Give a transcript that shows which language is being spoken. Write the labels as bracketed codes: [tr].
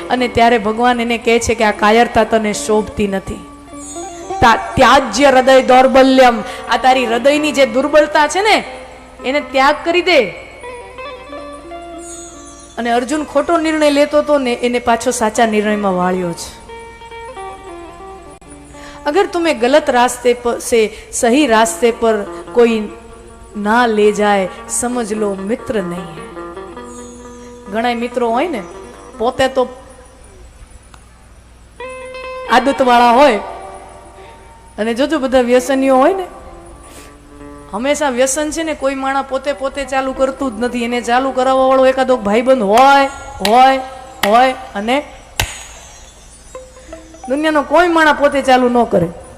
[gu] અને ત્યારે ભગવાન એને કહે છે કે આ કાયરતા તને શોભતી નથી. [sa] ત્યાજ્ય હૃદય દૌર્બલ્યમ, [gu] આ તારી હૃદયની જે દુર્બળતા છે ને એને ત્યાગ કરી દે. અને અર્જુન ખોટો નિર્ણય લેતો હતો ને એને પાછો સાચા નિર્ણયમાં વાળ્યો છે. [hi] अगर तुम्हें गलत रास्ते पर से सही रास्ते पर कोई ना ले जाए समझ लो मित्र नहीं है. [gu] घણા મિત્રો હોય ને પોતે તો આદત વાળા હોય અને જોજો બધા વ્યસનીઓ હોય ને, હંમેશા વ્યસન છે ને કોઈ માણસ પોતે ચાલુ કરતું જ નથી. એને ચાલુ કરાવવા વાળો એકાદો ભાઈબંધ હોય અને દુનિયાનો કોઈ માણસ પોતે ચાલુ ન કરે.